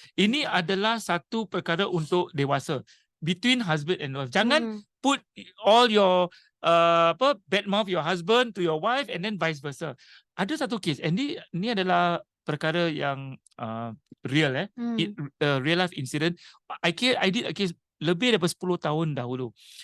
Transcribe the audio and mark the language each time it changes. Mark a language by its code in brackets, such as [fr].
[ms] Ini adalah satu perkara untuk dewasa. [en] Between husband and wife. [ms] Jangan [en] put all your bad mouth your husband to your wife and then vice versa. [ms] Ada satu case, [en] and [ms] ini adalah perkara yang [en] real real life incident. I did a case [ms] lebih daripada 10 tahun dahulu.